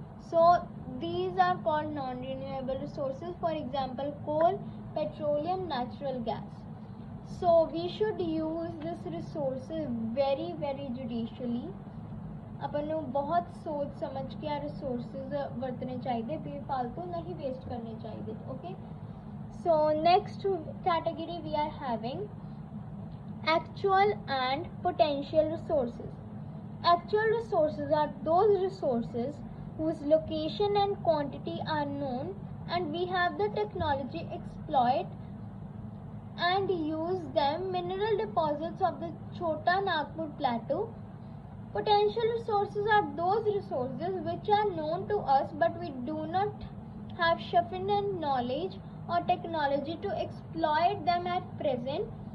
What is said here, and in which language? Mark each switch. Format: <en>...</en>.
<en>So these are called non-renewable resources. For example, coal, petroleum, natural gas. So we should use this resources very judiciously.</en> <pa>ਆਪਾਂ ਨੂੰ ਬਹੁਤ ਸੋਚ ਸਮਝ ਕੇ ਆ resources ਵਰਤਣੇ ਚਾਹੀਦੇ, ਬੇਫਾਲਤੂ ਨਹੀਂ ਵੇਸਟ ਕਰਨੇ ਚਾਹੀਦੇ।</pa> <en>Okay, so next category we are having actual and potential resources. Actual resources are those resources whose location and quantity are known and we have the technology exploit and use them. Mineral deposits of the Chota Nagpur plateau. Potential resources are those resources which are known to us but we do not have sufficient knowledge or technology to exploit them at present.</en>